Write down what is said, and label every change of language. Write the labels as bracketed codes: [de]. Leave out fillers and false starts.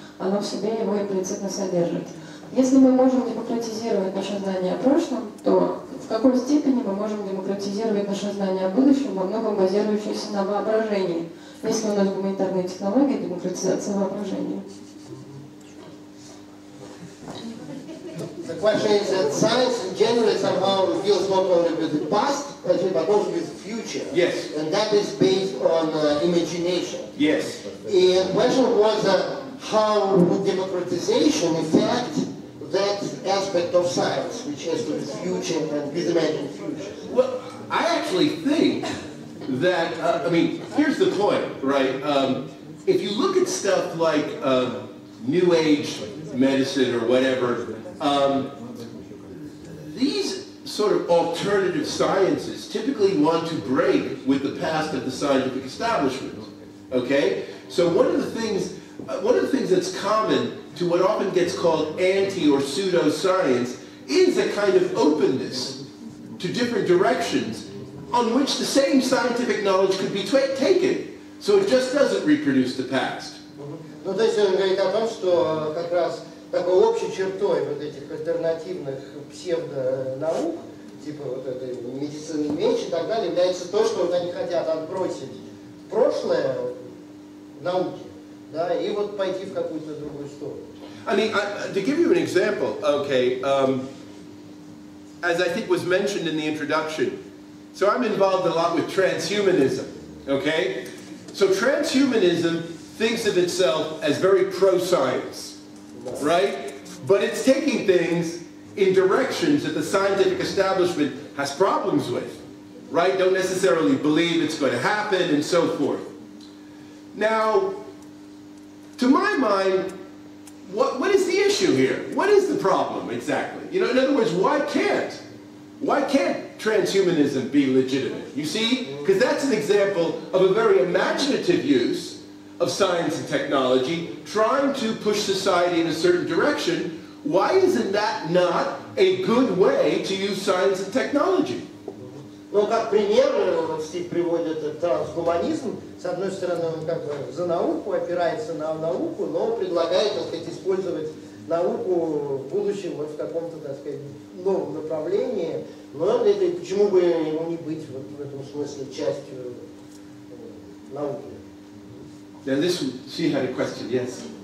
[ru] Оно в себе его имплицитно содержит. Если мы можем демократизировать наше знание о прошлом, то в какой степени мы можем демократизировать наше знание о будущем, во многом базирующееся на воображении, если у нас гуманитарные технологии, демократизация воображения? [en] The question is that science in general somehow deals not only with the past, but also with the future. Yes. And that is based on imagination. Yes. And the question was how would democratization affect that aspect of science, which has to do with future and with imagined future? Well, I actually think that, I mean, here's the point, right? If you look at stuff like New Age medicine or whatever, these sort of alternative sciences typically want to break with the past of the scientific establishment. Okay? So one of the things that's common to what often gets called anti or pseudoscience is a kind of openness to different directions on which the same scientific knowledge could be taken. So it just doesn't reproduce the past. [ru] Ну, то есть он говорит о том, что как раз такой общей чертой вот этих альтернативных псевдонаук, типа вот этой медицины меч и так далее, является то, что вот они хотят отбросить прошлое науки, да, и вот пойти в какую-то другую сторону. [en] I mean, to give you an example, okay, as I think was mentioned in the introduction, so I'm involved a lot with transhumanism, okay? So transhumanism thinks of itself as very pro-science, right? But it's taking things in directions that the scientific establishment has problems with, right? Don't necessarily believe it's going to happen and so forth. Now, to my mind, what is the issue here? What is the problem exactly? You know, in other words, why can't transhumanism be legitimate? You see? Because that's an example of a very imaginative use of science and technology, trying to push society in a certain direction. Why isn't that not a good way to use science and technology? [ru] Ну, как пример, Стив приводит трансгуманизм. С одной стороны, он как бы за науку, опирается на науку, но предлагает, так сказать, использовать науку в будущем вот в каком-то, так сказать, новом направлении. Но это, почему бы ему не быть вот в этом смысле частью науки? [en] Now this, she had a question, yes.